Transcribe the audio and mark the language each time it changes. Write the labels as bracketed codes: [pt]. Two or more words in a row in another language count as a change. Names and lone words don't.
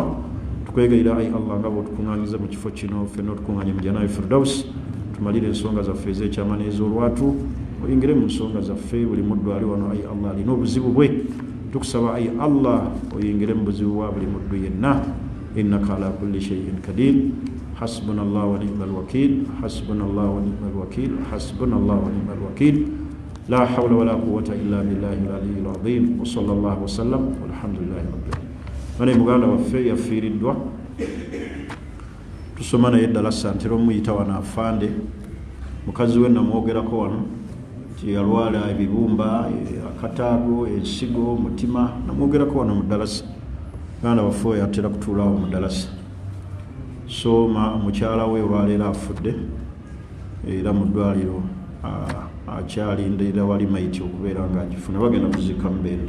[lg] Tukwegayira ayi Allah nga bw'otukuŋŋaanyiza mu kifo kino ffenna otukuŋŋaanye mu Jannatul Firdaus. Tumalire ensonga zaffe ez'ekyama n'ez'olwatu, oyingire mu nsonga zaffe. Buli muddu ali wano ayi Allah alina obuzibu bwe, tukusaba ayi Allah oyingire mu buzibu bwa buli muddu yenna. [ar] إنك على كل شيء قدير. حسبنا الله ونعم الوكيل، حسبنا الله ونعم الوكيل، حسبنا الله ونعم الوكيل. لا حول ولا قوة إلا بالله العلي العظيم. وصلى الله وسلم والحمد لله رب العالمين. [lg] Bane muganda waffe yafiiriddwa, tusoma naye ddala santero omuyita wano afande, mukazi we namwogerako wano yalwala ebibumba, akataago, ensigo, mutima, namwogerako wano mu ddalasa. Muganda waffe oyo atera kutuulaawo mu ddalasa. So mukyala we olwaleero afudde era mu ddwaliro akyalindirira wali mayiti okubeera nga agifuna, bagenda kuziika Mbende.